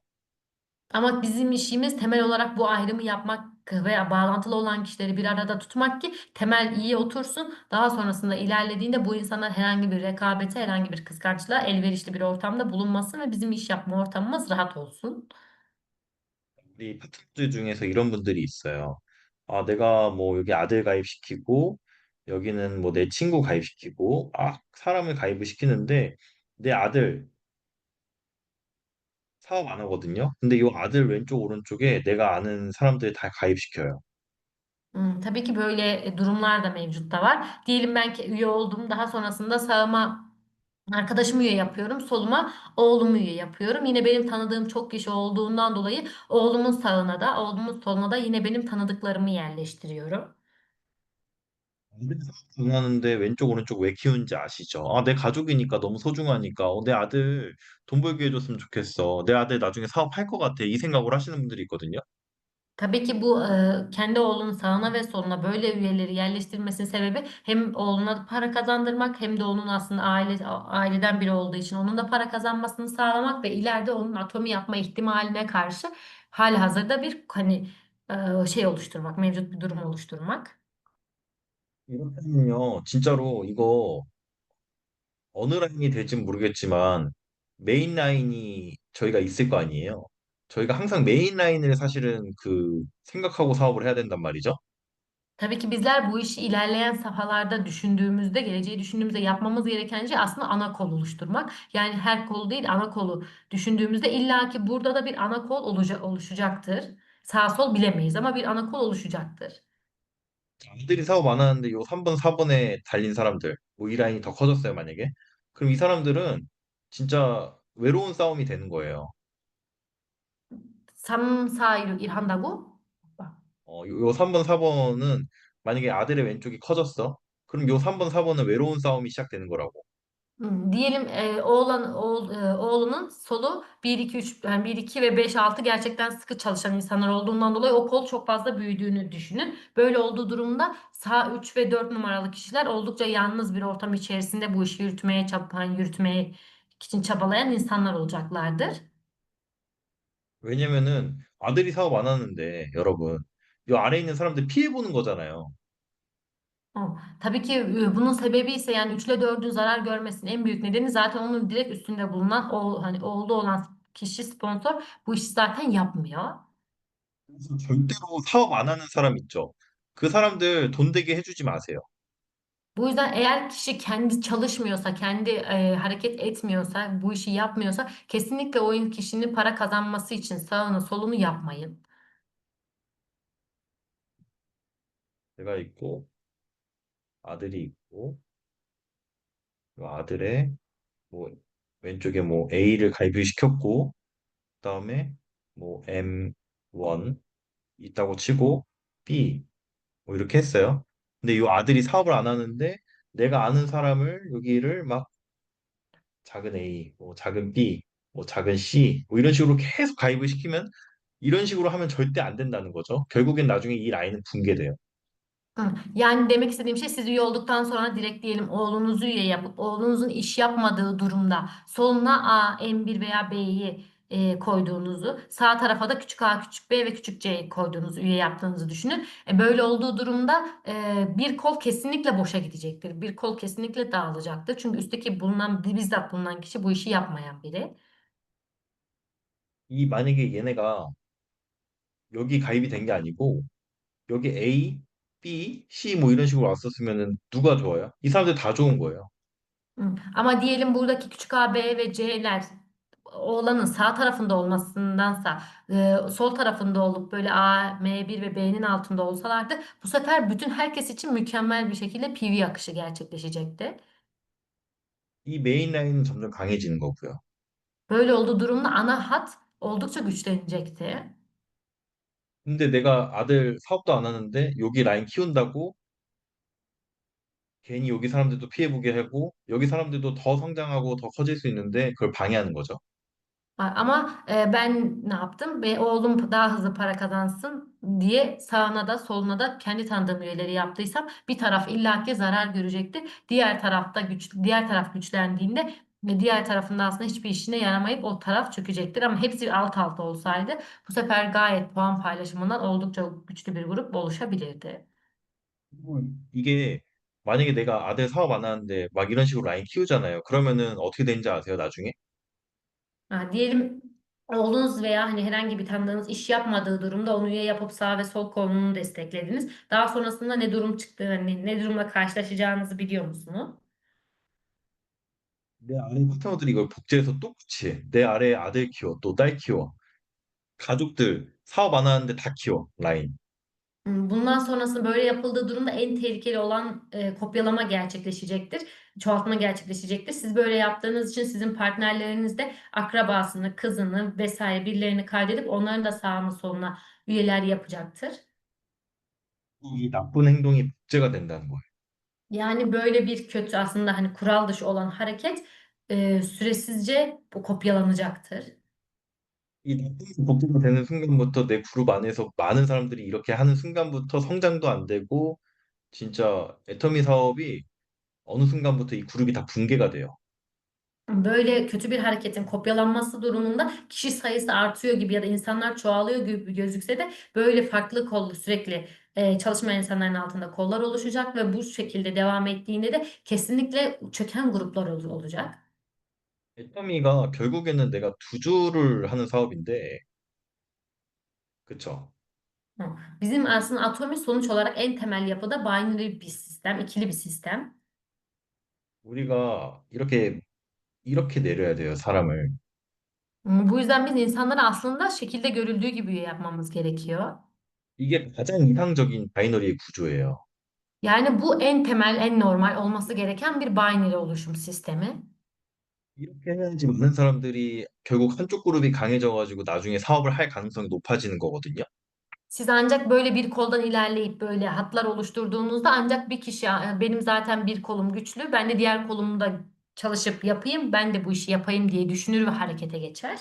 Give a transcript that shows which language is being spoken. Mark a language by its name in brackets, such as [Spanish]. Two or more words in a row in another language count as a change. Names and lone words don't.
[Turkish] Ama bizim işimiz temel olarak bu ayrımı yapmak veya bağlantılı olan kişileri bir arada tutmak ki temel iyi otursun. Daha sonrasında ilerlediğinde bu insanlar herhangi bir rekabete, herhangi bir kıskançlığa elverişli bir ortamda bulunmasın ve bizim iş yapma ortamımız rahat olsun. [Korean] 우리 파트너들 중에서 이런 분들이 있어요. 아, 내가 뭐 여기 아들 가입시키고 여기는 뭐 내 친구 가입시키고 사람을 가입을 시키는데 내 아들 사업 안 하거든요. 근데 요 아들 왼쪽 오른쪽에 내가 아는 사람들 다 가입시켜요. [Turkish] Tabii ki böyle durumlar da mevcut da var. Diyelim ben ki üye oldum. Daha sonrasında sağıma arkadaşımı üye yapıyorum. Soluma oğlumu üye yapıyorum. Yine benim tanıdığım çok kişi olduğundan dolayı oğlumun sağına da oğlumun soluna da yine benim tanıdıklarımı yerleştiriyorum. [Korean] 아들 사업 안 하는데 왼쪽 오른쪽 왜 키우는지 아시죠? 아, 내 가족이니까 너무 소중하니까 내 아들 돈 벌게 해줬으면 좋겠어. 내 아들 나중에 사업할 것 같아. 이 생각을 하시는 분들이 있거든요. [Turkish] Tabii ki bu kendi oğlunun sağına ve soluna böyle üyeleri yerleştirmesinin sebebi hem oğluna para kazandırmak hem de onun aslında aileden biri olduğu için onun da para kazanmasını sağlamak ve ileride onun atomi yapma ihtimaline karşı halihazırda bir hani şey oluşturmak, mevcut bir durum oluşturmak. [Korean] 이렇게는요, 진짜로 이거 어느 라인이 될진 모르겠지만 메인 라인이 저희가 있을 거 a니에요. 저희가 항상 메인 라인을 사실은 그 생각하고 사업을 해야 된단 말이죠. [Turkish] Tabii ki bizler bu işi ilerleyen safhalarda düşündüğümüzde, geleceği düşündüğümüzde yapmamız gereken şey aslında ana kol oluşturmak. Yani her kol değil ana kolu düşündüğümüzde illaki burada da bir ana kol oluşacaktır. Sağ sol bilemeyiz ama bir ana kol oluşacaktır. [Korean] 아들이 사업 안 하는데 요 3번, 4번에 달린 사람들, 뭐 이 라인이 더 커졌어요, 만약에. 그럼 이 사람들은 진짜 외로운 싸움이 되는 거예요. 삼 사이를 일한다고? 요 3번, 4번은 만약에 아들의 왼쪽이 커졌어. 그럼 요 3번, 4번은 외로운 싸움이 시작되는 거라고. [Turkish] Diyelim oğlunun solu bir 2 3 yani 1 2 ve 5 6 gerçekten sıkı çalışan insanlar olduğundan dolayı o kol çok fazla büyüdüğünü düşünün. Böyle olduğu durumda sağ 3 ve 4 numaralı kişiler oldukça yalnız bir ortam içerisinde bu işi yürütmeye için çabalayan insanlar olacaklardır. [Korean] 왜냐면은 아들이 사업 안 하는데 여러분, 요 아래 있는 사람들 피해 보는 거잖아요. [Turkish] Tabii ki bunun sebebi ise yani 3 ile 4'ün zarar görmesinin en büyük nedeni zaten onun direkt üstünde bulunan o hani oğlu olan kişi sponsor bu işi zaten yapmıyor. [Korean] 그래서 절대로 사업 안 하는 사람 있죠. 그 사람들 돈 되게 해주지 마세요. [Turkish] Bu yüzden eğer kişi kendi çalışmıyorsa, kendi hareket etmiyorsa, bu işi yapmıyorsa kesinlikle o kişinin para kazanması için sağını solunu yapmayın. [Korean] 제가 있고 아들이 있고 요 아들의 뭐 왼쪽에 뭐 A를 가입을 시켰고 그다음에 뭐 M1 있다고 치고 B 뭐 이렇게 했어요. 근데 이 아들이 사업을 안 하는데 내가 아는 사람을 여기를 막 작은 A, 뭐 작은 B, 뭐 작은 C 뭐 이런 식으로 계속 가입을 시키면 이런 식으로 hamen 절대 안 된다는 거죠. 결국엔 나중에 이 라인은 붕괴돼요. Hı. [Turkish] Yani demek istediğim şey siz üye olduktan sonra direkt diyelim oğlunuzu üye yapıp oğlunuzun iş yapmadığı durumda soluna A, M1 veya B'yi koyduğunuzu sağ tarafa da küçük A, küçük B ve küçük C'yi koyduğunuzu üye yaptığınızı düşünün. Böyle olduğu durumda bir kol kesinlikle boşa gidecektir. Bir kol kesinlikle dağılacaktır. Çünkü üstteki bulunan bizzat bulunan kişi bu işi yapmayan biri. [Korean] 이 만약에 얘네가 여기 가입이 된 게 아니고 여기 A, B, C 뭐 이런 식으로 왔었으면은 누가 좋아요? 이 사람들 다 좋은 거예요. Hı. [Turkish] Ama diyelim buradaki küçük A, B ve C'ler oğlanın sağ tarafında olmasındansa sol tarafında olup böyle A, M1 ve B'nin altında olsalardı bu sefer bütün herkes için mükemmel bir şekilde PV akışı gerçekleşecekti. [Korean] 이 메인 라인은 점점 강해지는 거고요. [Turkish] Böyle olduğu durumda ana hat oldukça güçlenecekti. [Korean] 근데 내가 아들 사업도 안 하는데 여기 라인 키운다고 괜히 여기 사람들도 피해보게 하고 여기 사람들도 더 성장하고 더 커질 수 있는데 그걸 방해하는 거죠. [Turkish] Ama ben ne yaptım? Ve oğlum daha hızlı para kazansın diye sağına da soluna da kendi tanıdığım üyeleri yaptıysam bir taraf illaki zarar görecekti. Diğer taraf güçlendiğinde ve diğer tarafında aslında hiçbir işine yaramayıp o taraf çökecektir. Ama hepsi alt alta olsaydı bu sefer gayet puan paylaşımından oldukça güçlü bir grup oluşabilirdi. [Korean] 그리고 이게 만약에 내가 아들 사업 안 하는데 막 이런 식으로 라인 키우잖아요. 그러면은 어떻게 되는지 아세요, 나중에? [Turkish] Ha, diyelim oğlunuz veya hani herhangi bir tanıdığınız iş yapmadığı durumda onu üye yapıp sağ ve sol kolunu desteklediniz. Daha sonrasında ne durum çıktı, hani ne durumla karşılaşacağınızı biliyor musunuz? [Korean] 내 아래 파트너들이 이걸 복제해서 똑같이 해. 내 아래 아들 키워, 또 딸 키워. 가족들 사업 안 하는데 다 키워, 라인. [Turkish] Bundan sonrasında böyle yapıldığı durumda en tehlikeli olan kopyalama gerçekleşecektir. Çoğaltma gerçekleşecektir. Siz böyle yaptığınız için sizin partnerleriniz de akrabasını, kızını vesaire birilerini kaydedip onların da sağına soluna üyeler yapacaktır. [Korean] 이 나쁜 행동이 복제가 된다는 거예요. [Turkish] Yani böyle bir kötü aslında hani kural dışı olan hareket süresizce bu kopyalanacaktır. [Korean] 이 나쁜 게 복제가 되는 순간부터 내 그룹 안에서 많은 사람들이 이렇게 하는 순간부터 성장도 안 되고 진짜 애터미 사업이 어느 순간부터 이 그룹이 다 붕괴가 돼요. [Turkish] Böyle kötü bir hareketin kopyalanması durumunda kişi sayısı artıyor gibi ya da insanlar çoğalıyor gibi gözükse de böyle farklı kollu sürekli çalışmayan insanların altında kollar oluşacak ve bu şekilde devam ettiğinde de kesinlikle çöken gruplar olacak. [Korean] 애터미가 결국에는 내가 두 주를 하는 사업인데, 그쵸? Hı. [Turkish] Bizim aslında atomi sonuç olarak en temel yapıda binary bir sistem, ikili bir sistem. [Korean] 우리가 이렇게 내려야 돼요, 사람을. [Turkish] Bu yüzden biz insanları aslında şekilde görüldüğü gibi yapmamız gerekiyor. [Korean] 이게 가장 이상적인 바이너리 구조예요. [Turkish] Yani bu en temel, en normal olması gereken bir binary oluşum sistemi. [Korean] 이렇게 해야지 많은 사람들이 결국 한쪽 그룹이 강해져가지고 나중에 사업을 할 가능성이 높아지는 거거든요. [Turkish] Siz ancak böyle bir koldan ilerleyip böyle hatlar oluşturduğunuzda ancak bir kişi benim zaten bir kolum güçlü, ben de diğer kolumda çalışıp yapayım, ben de bu işi yapayım diye düşünür ve harekete geçer.